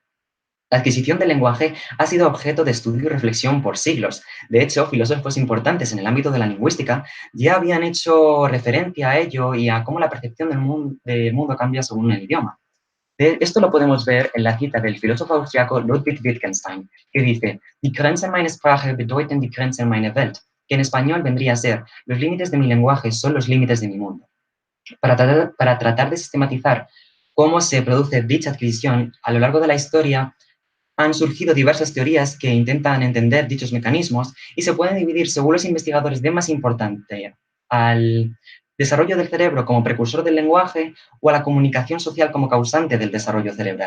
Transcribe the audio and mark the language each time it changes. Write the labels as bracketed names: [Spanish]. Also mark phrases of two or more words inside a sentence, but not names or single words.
[Spanish] La adquisición del lenguaje ha sido objeto de estudio y reflexión por siglos. De hecho, filósofos importantes en el ámbito de la lingüística ya habían hecho referencia a ello y a cómo la percepción del mundo cambia según el idioma. Esto lo podemos ver en la cita del filósofo austriaco Ludwig Wittgenstein, que dice: [German] Die Grenzen meiner Sprache bedeuten die Grenzen meiner Welt, [Spanish] que en español vendría a ser: los límites de mi lenguaje son los límites de mi mundo. Para tratar de sistematizar cómo se produce dicha adquisición, a lo largo de la historia han surgido diversas teorías que intentan entender dichos mecanismos y se pueden dividir según los investigadores de más importante al desarrollo del cerebro como precursor del lenguaje o a la comunicación social como causante del desarrollo cerebral.